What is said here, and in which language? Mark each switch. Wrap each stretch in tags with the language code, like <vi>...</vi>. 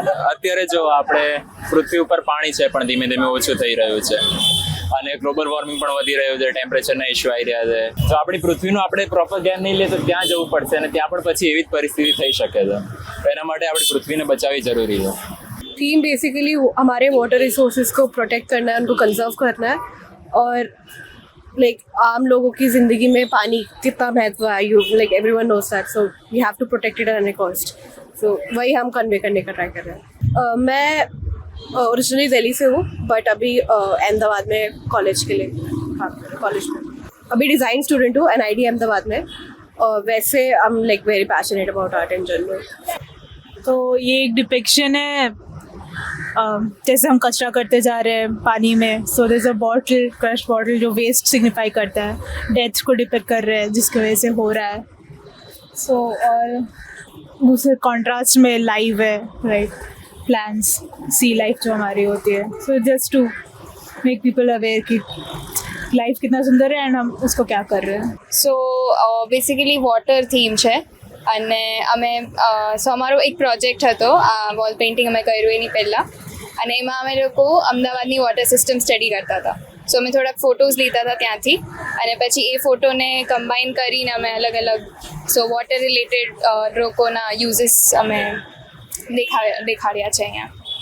<gu>અત્યારે જો આપણે પૃથ્વી ઉપર પાણી છે પણ ધીમે ધીમે ઓછું થઈ રહ્યું છે અને ગ્લોબલ વોર્મિંગ પણ વધી રહ્યું છે, ટેમ્પરેચરના ઇશ્યુ આવી રહ્યા છે. તો આપણી પૃથ્વીનું આપણે પ્રોપર ધ્યાન નહીં લે તો ત્યાં જવું પડશે અને ત્યાં પણ પછી એવી જ પરિસ્થિતિ થઈ શકે છે. તો એના માટે આપણી પૃથ્વીને બચાવવી જરૂરી છે.</gu> <hi>थीम बेसिकली हमारे वाटर रिसोर्सेज को प्रोटेक्ट करना है, उनको कंजर्व करना है और लाइक आम लोगों की ज़िंदगी में पानी कितना महत्व है,</hi> <en>You like everyone knows that, so we have to protect it at any cost.</en> <hi>सो वही हम कन्वे करने का ट्राई कर रहे हैं. मैं ओरिजिनली दिल्ली से हूँ, बट अभी अहमदाबाद में कॉलेज के लिए, हाँ कॉलेज में अभी डिज़ाइन स्टूडेंट हूँ NID अहमदाबाद में.</hi> <en>वैसे I am like very passionate about art in general.</en> <hi>तो ये एक डिपिक्शन है जैसे हम कचरा करते जा रहे हैं पानी में,</hi> <en>so there is a bottle, crush bottle</en> <hi>जो वेस्ट सिग्निफाई करता है, डेथ को डिपिक्ट कर रहे हैं जिसकी वजह से हो रहा है. सो और दूसरे कॉन्ट्रास्ट में लाइव है, राइट, प्लांट्स, सी लाइफ जो हमारी होती है.</hi> <en>so just to make people aware</en> <hi>कि लाइफ कितना सुंदर है एंड हम उसको क्या कर रहे हैं.</hi> <gu>સો બેસિકલી વોટર થીમ છે અને અમે અમારો એક પ્રોજેક્ટ હતો, આ વોલ પેઇન્ટિંગ અમે કર્યું એની પહેલાં, અને એમાં અમે લોકો અમદાવાદની વોટર સિસ્ટમ સ્ટડી કરતા હતા. સો અમે થોડાક ફોટોઝ લીધા હતા ત્યાંથી અને પછી એ ફોટોને કમ્બાઈન કરીને અમે અલગ અલગ વોટર રિલેટેડ લોકોના યુઝીસ અમે દેખાડ્યા છે અહીંયા.</gu>